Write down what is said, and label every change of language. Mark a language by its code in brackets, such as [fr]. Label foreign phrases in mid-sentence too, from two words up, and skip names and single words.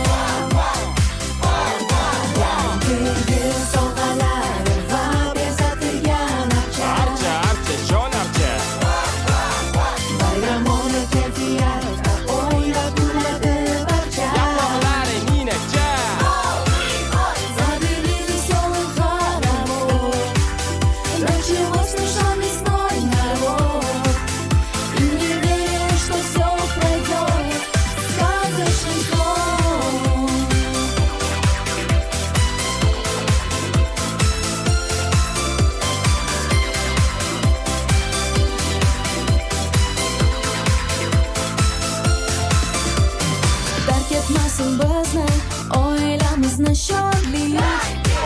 [uz] Yangi yil sovg'alari va bezatilgan Archa jon archa. bayramona kayfiyatda o'ylab kuladi barcha. Yaproqlari ninacha. [ru] Забили веселый хоровод, началось смешон весной народ. И не веришь, что все пройдет сказочным сном. [uz] Tark etmasin bizni oilamizni shodlik.